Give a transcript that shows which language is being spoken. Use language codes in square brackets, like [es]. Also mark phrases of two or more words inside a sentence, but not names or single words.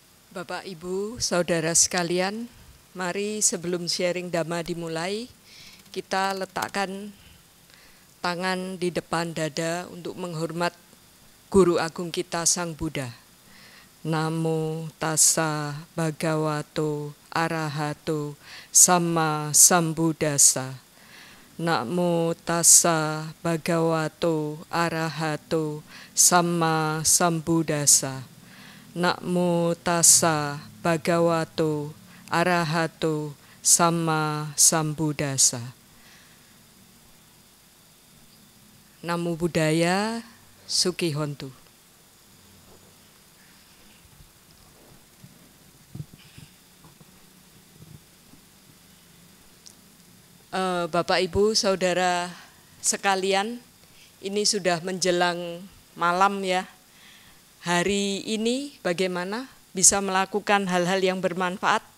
[id] Bapak, Ibu, Saudara sekalian, mari sebelum sharing Dhamma dimulai, kita letakkan tangan di depan dada untuk menghormat Guru Agung kita Sang Buddha. [pi] Namo tassa bhagavato arahato samma sambuddhassa. Namo tassa bhagavato arahato samma sambuddhassa. Namo tassa bhagavato arahato samma sambuddhassa. Namo Buddhaya, Sukihontu. [id] Bapak, Ibu, Saudara sekalian, ini sudah menjelang malam ya. Hari ini bagaimana bisa melakukan hal-hal yang bermanfaat?